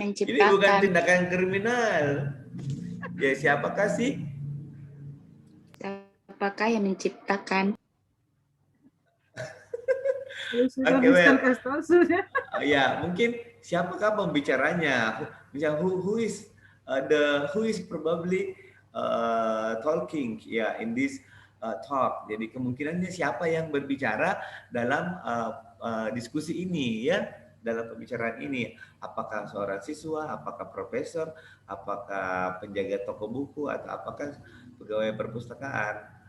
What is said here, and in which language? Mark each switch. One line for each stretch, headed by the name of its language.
Indonesian: menciptakan? tindakan kriminal. Ya, siapakah sih? Siapakah yang menciptakan? Susah Oke,
English: Mister well.
Indonesian: kasih tahu sudah. Ya, mungkin siapakah pembicaranya? Misalnya
English: who is probably talking ya in this talk.
Indonesian: Jadi kemungkinannya siapa yang berbicara dalam diskusi ini ya, dalam pembicaraan ini. Apakah seorang siswa, apakah profesor, apakah penjaga toko buku, atau apakah pegawai perpustakaan.